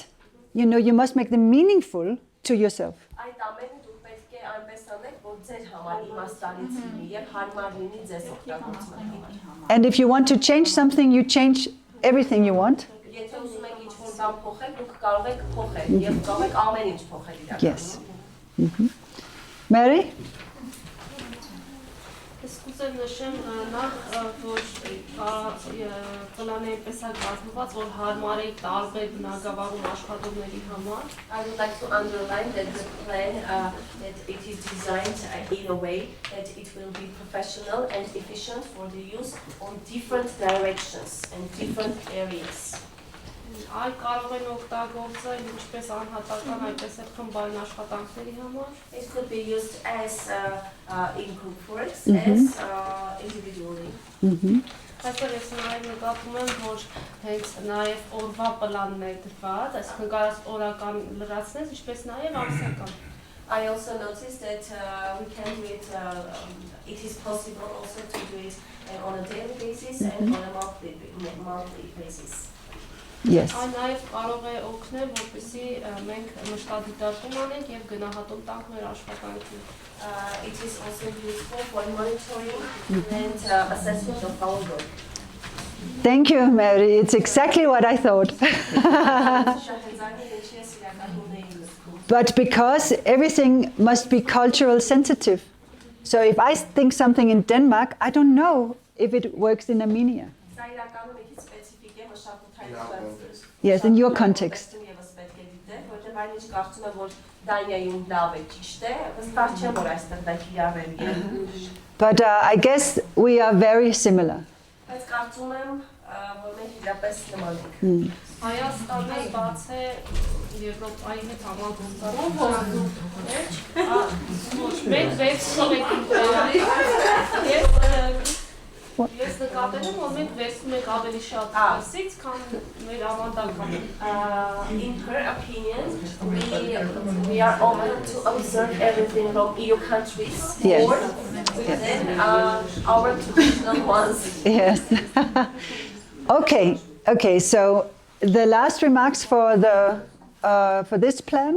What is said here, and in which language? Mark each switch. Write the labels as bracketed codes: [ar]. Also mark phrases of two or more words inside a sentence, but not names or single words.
[en] You know, you must make them meaningful to yourself. And if you want to change something, you change everything you want. Yes. Mary? [hy] Սկսեմ նշեմ նախ, որ պլանը այնպես է կազմված, որ հարմար է տարբեր բնագավառում աշխատողների համար։ [en] I would like to underline that the plan that it is designed in a way that it will be professional and efficient for the use on different directions and different areas. [hy] Այլ կարող են օգտագործել ինչպես անհատական, այնպես էլ խմբային աշխատանքների համար։ [en] It could be used as in group works, as individually. [hy] Այսօր ես նաև նկատում եմ, որ հենց նաև օրվա պլանն է դրված, այսինքն կարաս օրական լրացնես, ինչպես նաև ամսական։ [en] I also noticed that we can do it, it is possible also to do it on a daily basis and on a monthly basis. Yes. [hy] Այն նաև կարող է օգնել, որպեսզի մենք մշտադիտարկում անենք եւ գնահատում տանք մեր աշխատանքին։ [en] It is also useful for monitoring and assessment of our work. Thank you, Mary. It's exactly what I thought. But because everything must be cultural sensitive. So if I think something in Denmark, I don't know if it works in Armenia. Yes, in your context. [hy] այնինչ կարծում եմ, որ Դանիայում լավ է ճիշտ է, վստահ չեմ, որ այստեղ դա կիրառելի է։ [en] But I guess we are very similar. [hy] Բայց կարծում եմ, որ մենք իրապես նման ենք։ Հայաստանը բաց է Եվրոպայի հետ համագործակցում, մենք վերցնում ենք ես նկատել եմ, որ մենք վերցնում ենք ավելի շատ դասից, քան մեր ավանդական։ [en] In her opinion, we are open to observe everything from EU countries more than our traditional ones. Yes. Okay, so the last remarks for this plan.